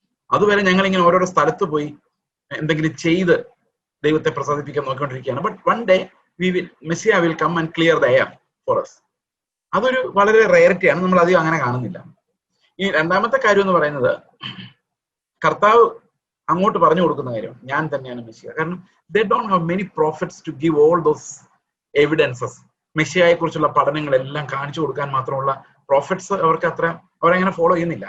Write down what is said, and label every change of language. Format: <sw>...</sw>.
<ml>അതുവരെ ഞങ്ങൾ ഇങ്ങനെ ഓരോരോ സ്ഥലത്ത് പോയി എന്തെങ്കിലും ചെയ്ത് ദൈവത്തെ പ്രസാദിപ്പിക്കാൻ നോക്കിക്കൊണ്ടിരിക്കുകയാണ്.</ml> <en>But one day messiah will come and clear the air for us.</en> <ml>അതൊരു വളരെ റയറിറ്റിയാണ്, നമ്മൾ അധികം അങ്ങനെ കാണുന്നില്ല. ഈ രണ്ടാമത്തെ കാര്യം എന്ന് പറയുന്നത്, കർത്താവ് അങ്ങോട്ട് പറഞ്ഞു കൊടുക്കുന്ന കാര്യം ഞാൻ തന്നെയാണ് മെസ്സിയ.</ml> <en>കാരണം they don't have many prophets to give all those evidences.</en> <ml>മെസ്സിയയെ കുറിച്ചുള്ള പഠനങ്ങളെല്ലാം കാണിച്ചു കൊടുക്കാൻ മാത്രമുള്ള പ്രോഫറ്റ്സ് അവർക്ക് അത്ര അവരങ്ങനെ ഫോളോ ചെയ്യുന്നില്ല.</ml>